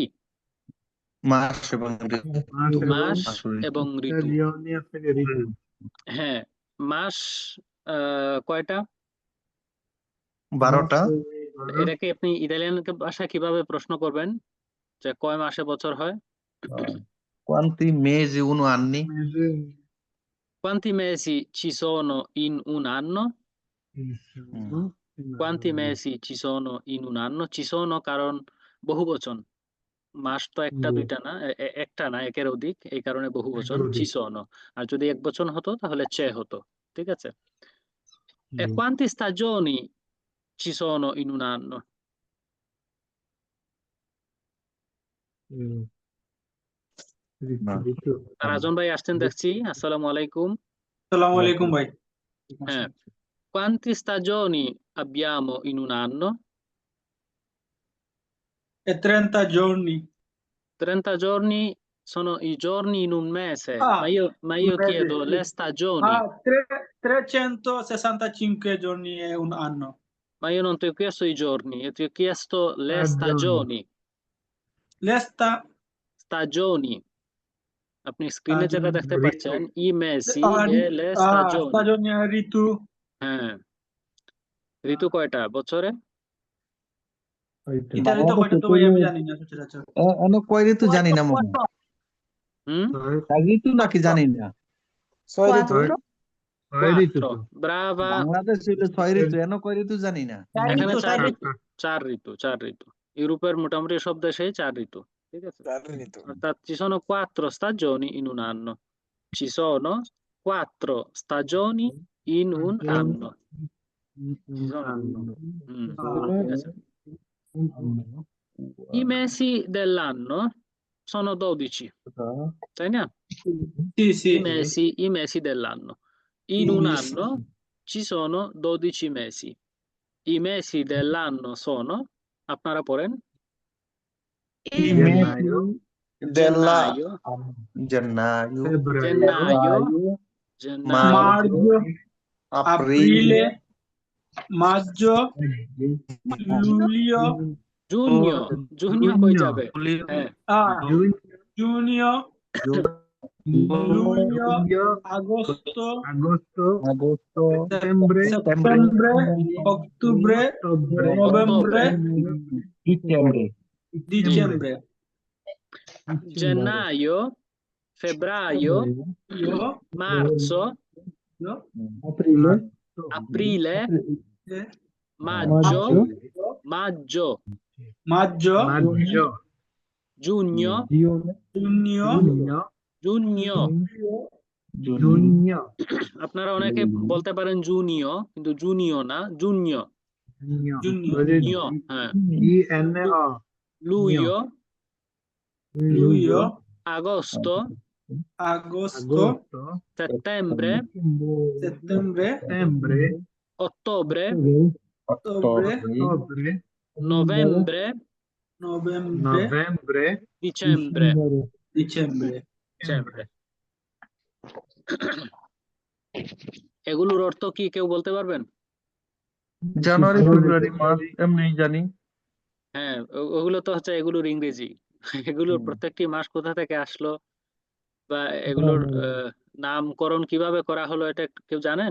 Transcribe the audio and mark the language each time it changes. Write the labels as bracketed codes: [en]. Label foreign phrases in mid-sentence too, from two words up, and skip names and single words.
[bn] মাস এবং মাস এবং মাস এবং ঋতু। স্টাজিoni থেকে ঋতু। হ্যাঁ, মাস কয়টা? 12টা। এটাকে আপনি ইতালিয়ান ভাষায় কিভাবে প্রশ্ন করবেন যে কয় মাসে বছর হয়? [it] Quanti mesi uno anni? Quanti mesi ci sono in un anno? Quanti mesi ci sono in un anno? Ci sono [bn] কারণ বহুবচন, মাস তো একটা দুইটা না, একটা না, একের অধিক, এই কারণে বহুবচন [it] ci sono। [bn] আর যদি এক বচন হতো তাহলে c'è হতো। ঠিক আছে? [it] E quante stagioni ci sono in un anno? [bn] রাজন ভাই আসছেন দেখছি, আসসালামু আলাইকুম। আসসালামু আলাইকুম ভাই। হ্যাঁ, [it] quanti stagioni abbiamo in un anno? E 30 giorni. 30 giorni sono i giorni in un mese, Ah, ma un io mese, chiedo sì. le stagioni. 365 giorni è un anno. Ma io non ti ho chiesto i giorni, io ti ho chiesto le stagioni. Stagioni. [bn] আপনি স্ক্রিনে যেটা দেখতে পাচ্ছেন [it] i mesi e le stagioni. [bn] stagioni ঋতু। হ্যাঁ, ঋতু কয়টা বছরে? ইতালিতে কয়টা তো ভাই আমি জানি না সচরাচর। কয় ঋতু জানি না মামা। ঋতু নাকি জানি না। 6 ঋতু। 4 ব্রাভা। বাংলাদেশ হইলে 6 ঋতু, কয় ঋতু জানি না। এখানে 4 ঋতু, 4 ঋতু। ইউরোপের মোটামুটি সব দেশেই 4 ঋতু। ঠিক আছে? 4 ঋতু। [it] অর্থাৎ ci sono 4 stagioni in un anno. Ci sono 4 stagioni in un anno. Ci sono. [bn] ঠিক আছে। [it] I mesi dell'anno sono 12, sai না? Sì. I mesi dell'anno. In un anno ci sono 12 mesi. I mesi dell'anno sono, [bn] আপনারা পড়েন, [it] gennaio, gennaio, Marzo, aprile, maggio, luglio, giugno poi [bn] যাবে। হ্যাঁ, [it] giugno, luglio, agosto, settembre, ottobre, novembre, dicembre. gennaio, febbraio, marzo, aprile, maggio, giugno, [bn] আপনারা অনেকে বলতে পারেন জুনিও, কিন্তু জুনিও না, জুনিও। হ্যাঁ, [it] luglio, agosto, settembre, ottobre, novembre, dicembre. [bn] এগুলোর অর্থ কি কেউ বলতে পারবেন? জানুয়ারি, ফেব্রুয়ারি, মার্চ এমনি জানি। হ্যাঁ, ওগুলো তো হচ্ছে এগুলোর ইংরেজি। এগুলোর প্রত্যেকটি মাস কোথা থেকে আসলো বা এগুলোর নামকরণ কিভাবে করা হলো, এটা কেউ জানেন?